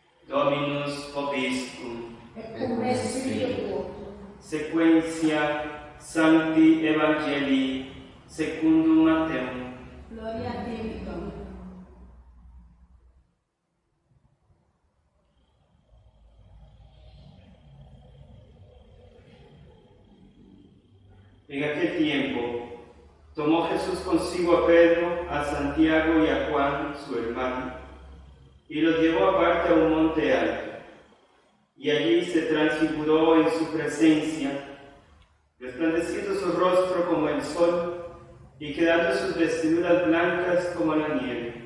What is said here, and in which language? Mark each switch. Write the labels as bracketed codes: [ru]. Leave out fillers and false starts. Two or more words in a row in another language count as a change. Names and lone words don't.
[la] Dominus vobiscum. et cum spiritu tuo. Sequentia Sancti Evangelii secundum Matteum. Gloria a te, Domine. [es] En aquel tiempo, tomó Jesús consigo a Pedro, a Santiago y a Juan, su hermano, y los llevó aparte a un monte alto, y allí se transfiguró en su presencia, resplandeciendo su rostro como el sol, y quedando sus vestiduras blancas como la nieve.